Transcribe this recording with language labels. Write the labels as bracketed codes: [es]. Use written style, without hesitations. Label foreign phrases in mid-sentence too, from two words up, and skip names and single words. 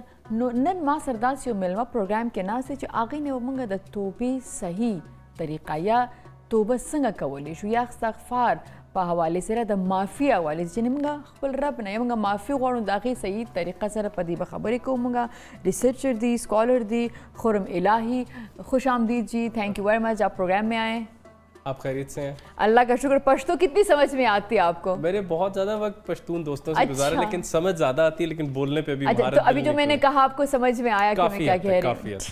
[ps] نو نن ما سره داسې یو میلمه پروګرام کې ناست دی چې هغې نه موږ د توبې صحیح طریقه یا توبه څنګه کولی شو یا استغفار په حوالې سره د معافي حوالې چې موږ خپل رب نه یا موږ معافي غواړو د هغې صحیح طریقه سره په دې به خبرې کوو. موږ ریسرچر دی، اسکالر دی [ur] خرم الہی، خوش آمدید جی، [en] thank you very much, [ur] آپ پروگرام میں آئے. آپ خیریت سے ہیں؟ اللہ کا شکر. پشتو کتنی سمجھ میں آتی ہے آپ کو؟ میں نے بہت زیادہ وقت پشتون دوستوں سے گزارا لیکن سمجھ زیادہ آتی ہے، لیکن بولنے پہ بھی مہارت. تو ابھی جو میں نے کہا آپ کو سمجھ میں آیا کہ میں کیا کہہ رہی ہوں؟